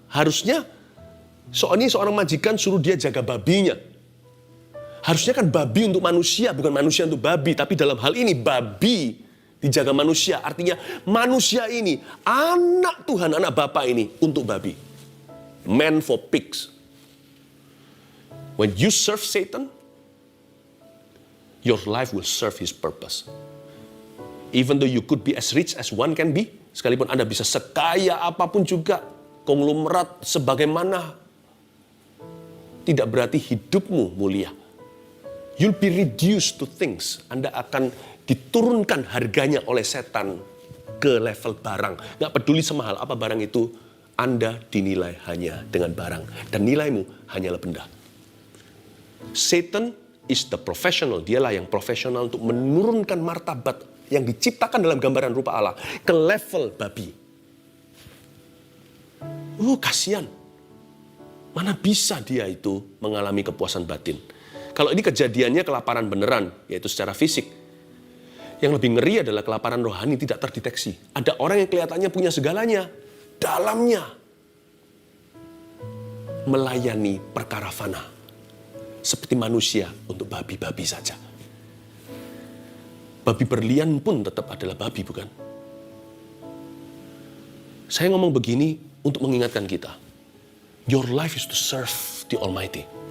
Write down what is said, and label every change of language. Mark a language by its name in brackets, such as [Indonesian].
[Indonesian] Harusnya seorang majikan suruh dia jaga babinya. Harusnya kan babi untuk manusia, bukan manusia untuk babi. Tapi dalam hal ini babi dijaga manusia. Artinya manusia ini, anak Tuhan, anak Bapa ini untuk babi. [English] Man for pigs. When you serve Satan, your life will serve his purpose. Even though you could be as rich as one can be, [Indonesian] sekalipun Anda bisa sekaya apapun juga, konglomerat sebagaimana, tidak berarti hidupmu mulia. [English] You'll be reduced to things. [Indonesian] Anda akan diturunkan harganya oleh setan ke level barang. Nggak peduli semahal apa barang itu, Anda dinilai hanya dengan barang. Dan nilaimu hanyalah benda. [English] Satan is the professional. [Indonesian] Dialah yang profesional untuk menurunkan martabat yang diciptakan dalam gambaran rupa Allah ke level babi. Kasihan. Mana bisa dia itu mengalami kepuasan batin. Kalau ini kejadiannya kelaparan beneran, yaitu secara fisik. Yang lebih ngeri adalah kelaparan rohani tidak terdeteksi. Ada orang yang kelihatannya punya segalanya, dalamnya melayani perkara fana. Seperti manusia untuk babi-babi saja. Babi berlian pun tetap adalah babi, bukan? Saya ngomong begini untuk mengingatkan kita. [English] Your life is to serve the Almighty.